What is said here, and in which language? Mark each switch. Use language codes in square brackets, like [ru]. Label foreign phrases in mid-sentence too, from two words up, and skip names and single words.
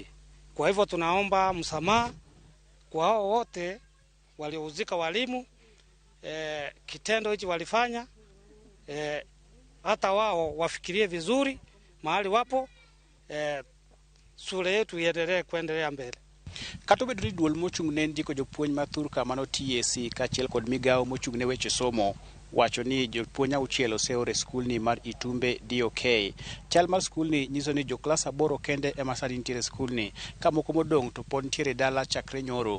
[sw] Kwa hivyo tunaomba msamaha kwa hao wote waliohusika, walimu, kitendo hicho walifanya, hata wao wafikirie vizuri mahali wapo, shule yetu iendelee kuendelea mbele. [luo] Kata obedo ni duol mochung' ne ndiko jopuonj mathuth kamano TSC kaachiel kod migawo mochung' ne weche somo wacho ni jopuonj 6 oseore skulni mar Itumbe DOK. Chal mar skulni nyiso ni joklas 8 kende ema sani nitiere skulni, ka moko modong' to pod nitiere dala chakre nyoro.